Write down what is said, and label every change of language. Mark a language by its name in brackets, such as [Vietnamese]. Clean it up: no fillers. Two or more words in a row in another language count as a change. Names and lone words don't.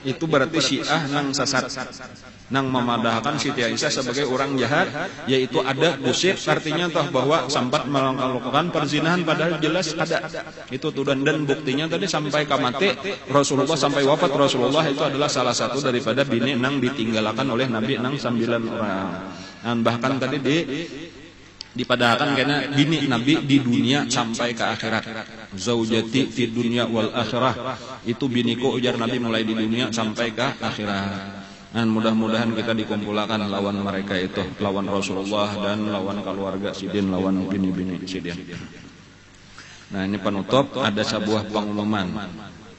[Banjar] Itu berarti Syiah nang sesat, nang memadahkan Siti Aisyah sebagai orang jahat, yaitu ada kusir, artinya toh bahwa sempat melakukan perzinahan padahal jelas ada. Itu tuh dan buktinya tadi sampai kamate Rasulullah, sampai wafat Rasulullah itu adalah salah satu daripada bini nang ditinggalkan oleh Nabi nang 9 orang. Dan bahkan tadi dipadahkan karena bini Nabi di dunia sampai ke akhirat. [Arabic] زوجتي في الدنيا والآخرة, [Banjar] itu biniku ujar Nabi mulai di dunia sampai ke akhirat. Dan mudah-mudahan kita dikumpulkan lawan mereka itu, lawan Rasulullah dan lawan keluarga sidin, lawan bini-bini sidin. Nah ini penutup, ada sebuah pengumuman.